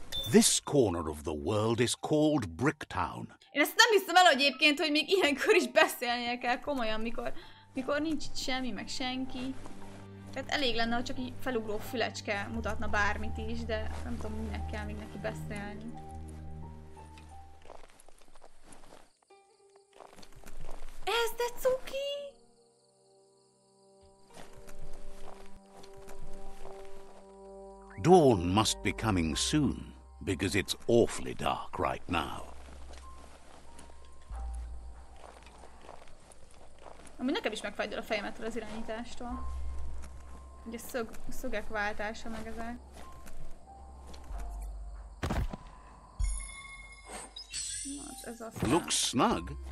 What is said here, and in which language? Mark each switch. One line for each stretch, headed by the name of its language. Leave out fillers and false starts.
English: This corner of the world is called Bricktown.
Hungarian: Én ezt nem hiszem el egyébként, hogy még ilyenkor is beszélnie kell komolyan, mikor nincs itt semmi, meg senki. Tehát elég lenne, ha csak így felugró fülecske mutatna bármit is, de nem tudom, minek kell még neki beszélni. Ez de cuki!
English: Dawn must be coming soon, because it's awfully dark right now.
Hungarian: Amúgy nekem is megfájdul a fejemetől az irányítástól. Ugye szögek váltása meg ezek. Na, ez aztán...
English: Looks snug.